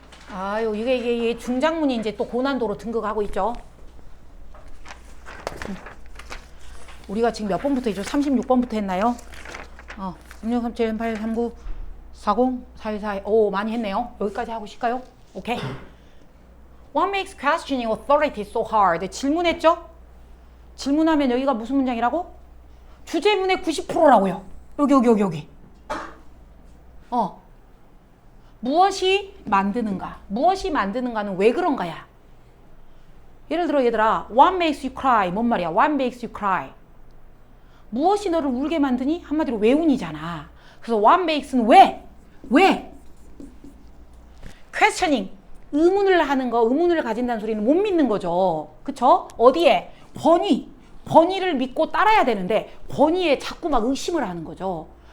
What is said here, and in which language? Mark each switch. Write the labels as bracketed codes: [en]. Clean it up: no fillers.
[ko] 아유 이게 중장문이 이제 또 고난도로 등극하고 있죠. 우리가 지금 몇 번부터 했죠? 36번부터 했나요? 36, 37, 38, 39 40, 41, 42. 오, 많이 했네요. 여기까지 하고 싶을까요? 오케이. [en] What makes questioning authority so hard? [ko] 질문했죠? 질문하면 여기가 무슨 문장이라고? 주제문의 90%라고요. 여기. 무엇이 만드는가? 무엇이 만드는가는 왜 그런가야? 예를 들어 얘들아, [en] What makes you cry? [ko] 뭔 말이야? [en] What makes you cry? [ko] 무엇이 너를 울게 만드니? 한마디로 왜 운이잖아. 그래서 what makes는 왜? questioning, 의문을 하는 거, 의문을 가진다는 소리는 못 믿는 거죠. 그쵸? 어디에? 권위를 믿고 따라야 되는데 권위에 자꾸 막 의심을 하는 거죠.